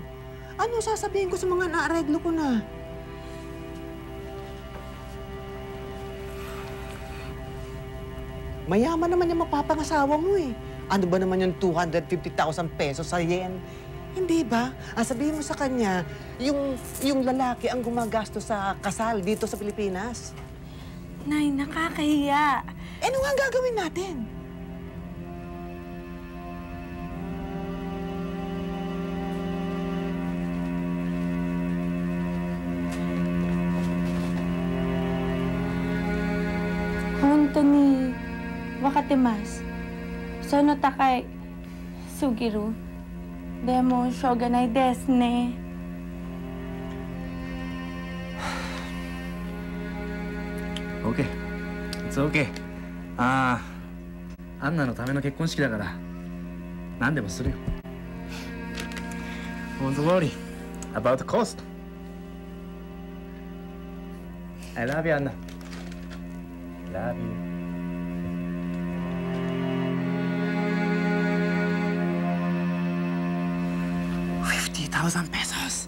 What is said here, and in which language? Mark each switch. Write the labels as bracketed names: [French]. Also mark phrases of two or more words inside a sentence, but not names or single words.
[Filipino] Ano sasabihin ko sa mga naareglo ko na? Mayaman naman yung mapapangasawa mo eh. Ano ba naman yung 250,000 pesos sa yen? Hindi ba? Sabihin mo sa kanya, yung lalaki ang gumagastos sa kasal dito sa Pilipinas. Nay, nakakahiya. Ano nga ang gagawin natin? [Japanese] 本当に 分かってます. その 高い すぎる. でも しょうがない です ね. [English] Okay. It's okay. [Japanese] アンナのための結婚式だから何でもするよ。 [English] Don't worry about the cost. I love you, Anna. Love you. $50,000.